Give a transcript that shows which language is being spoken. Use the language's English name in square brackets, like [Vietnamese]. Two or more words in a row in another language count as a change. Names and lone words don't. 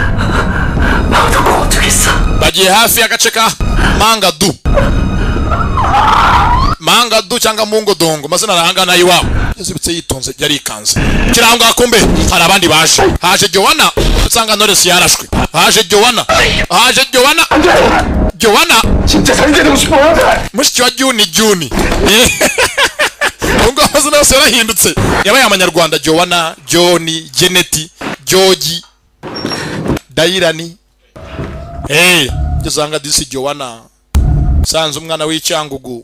[Kinyarwanda] Bagiye hafi y'agace ka Mangadu cyangwa Mungodongo, mazina arahangana iwabo. Yazibitse yitonze yari ikanze. Kirango akumbe hari abandi baje. Haje Joanna usanga Knowless yarashwe. Haje Joanna [Korean] 진짜 살인되고 싶어. [Kinyarwanda] mushiki wa Juni. Ngo mazina yose yarahindutse. Yabaye amanyarwanda Joanna, Johnny, Jeneti, George, Dairani. Gisanga disi Joanna. Sanze umwana w'Icyangugu.